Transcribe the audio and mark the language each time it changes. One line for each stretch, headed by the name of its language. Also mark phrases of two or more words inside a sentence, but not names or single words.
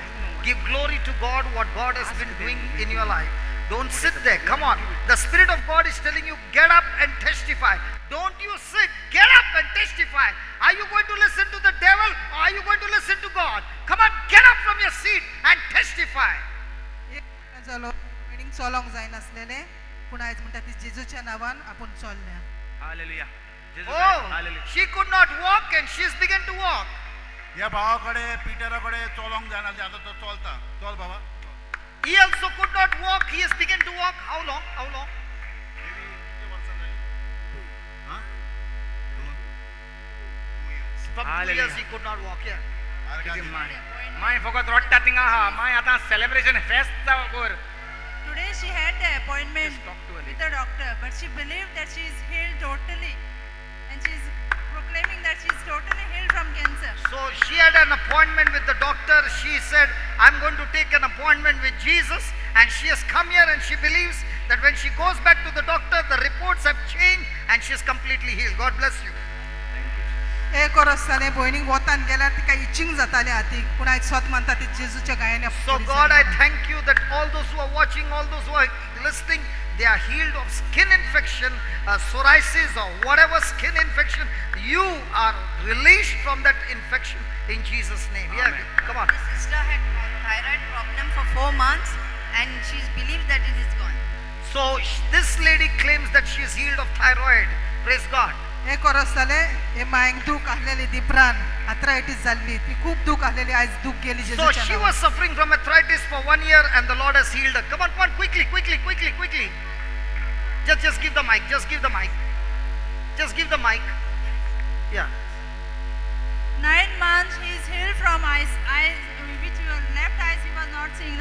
English: Give glory to God what God has been doing in your life. Don't sit there. Come on. The Spirit of God is telling you, get up and testify. Don't you sit. Get up and testify. Are you going to listen to the devil or are you going to listen to God? Come on, get up from your seat and testify.
Konkani: मिटींग चलोंक जाय नासलेले पूण आयज म्हणटा ती जेजूच्या नांवान आपूण चल्ल्या. हालेलुया.
English: Oh, she could not walk and she's begun to walk.
Konkani: या भावाकडे पिटराकडे चलोंक जायना आता तो चलता. चल बाबा.
English: He also could not walk. He has begun to walk. How long? How long? From 2 years he could not walk. Yeah.
Konkani: माय फकत रडटा थिंगा आहा. माय आतां सेलिब्रेशन फेस्त जावोर.
English: Today she had the appointment Just talk to her. with the doctor, but she believed that she is healed totally, and she is proclaiming that she is totally healed from cancer. So she had an appointment with the doctor. She said, I'm going to take an appointment with Jesus. And she has come here and she believes that when she goes back to the doctor, the reports have changed and she is completely healed. God bless you.
Konkani: एक वर्स जालें भयणीक वतान गेल्यार तिका इचिंग जातालें हातीक पूण आयज स्वत म्हणटा ती जेजूच्या गायने.
English: So God, I thank you that all those who are watching, all those who are listening, they are healed of skin infection, psoriasis or whatever skin infection. You are released from that infection in Jesus' name. Yeah, come on. The sister had thyroid problem for 4 months and she's believed that it is gone. So this lady claims that she is healed of thyroid. Praise God.
Konkani: एक वर्स जालें हे मायक दूख आहलेली दिपरान आर्थरायटीस जाल्ली ती खूब दूख आहलेली आयज दूख गेली
English: So
Konkani: जेजूच्या
English: she
Konkani: नांवान.
English: was suffering from arthritis for 1 year and the Lord has healed her. Come on, quickly. Just give the mic. Just give the mic. Yeah. 9 months he is healed from eyes which your left eyes he was not seeing.